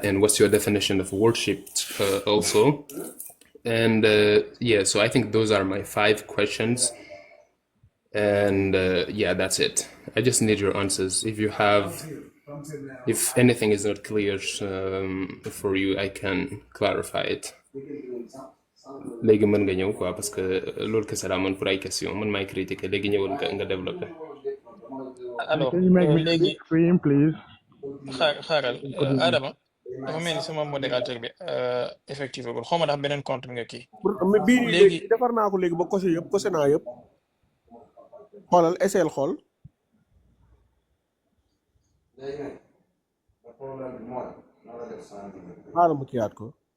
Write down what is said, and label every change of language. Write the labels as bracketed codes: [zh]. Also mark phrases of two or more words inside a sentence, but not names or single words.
[en] And what's your definition of worship also? And yeah, so I think those are my 5 questions. And yeah, that's it. I just need your answers. If anything is not clear for you, I can clarify it. [wo] léegi mën nga ñëw quoi [fr] parce que [wo] loolu kese laa mën pour ay question man maay critiquer léegi ñëwal nga développer. [fr] alors [en] can you make me [wo] léegi [en] screen please. [wo] xaaral Adama dafa mel ni sama modérateur bi effectivement xaw ma ndax beneen compte nga kii. léegi defar naa ko léegi ba kose naa yëpp xoolal essayel xool. xaaral ma kiyaat ko.